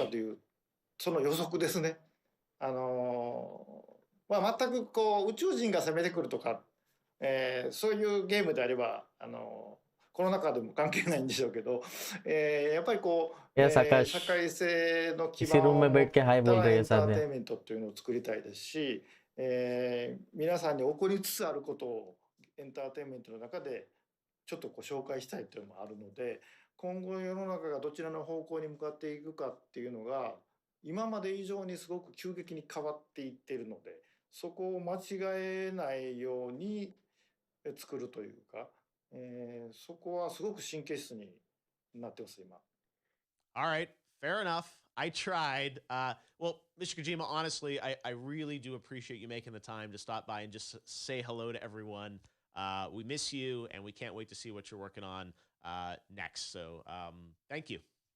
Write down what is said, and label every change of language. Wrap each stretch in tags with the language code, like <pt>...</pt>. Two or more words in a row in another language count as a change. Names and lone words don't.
<ja>かという、その予測ですね。全く宇宙人が攻めてくるとか、そういうゲームであれば、コロナ禍でも関係ないんでしょうけど、やっぱり</ja> <en>Yes,</en> <ja>社</ja> <en>Akash.</en> <ja>会性の基</ja> <hi>इसी</hi> <ja>盤</ja> <hi>रूम</hi> <ja>を</ja> <hi>में</hi> <ja>持っ</ja> <hi>बैठ के हाई बोल</hi> <ja>た</ja> <hi>रही</hi> <ja>エ</ja> <hi>है</hi> <ja>ンター</ja> <hi>साथ</hi> <ja>テイ</ja> <hi>में.</hi> <ja>ンメントっていうのを作りたいですし、皆さんに起こりつつあることをエンターテインメントの中でちょっと紹介したいというのもあるので、今後世の中がどちらの方向に向かっていくかっていうのが今まで以上にすごく急激に変わっていっているので、そこを間違えないように作るというか、そこはすごく神経質になってます今。</ja> <en>All right, fair enough. I tried. Well, Mr. Kojima, honestly, I really do appreciate you making the time to stop by and just say hello to everyone. We miss you, and we can't wait to see what you're working on next. So thank you.</en>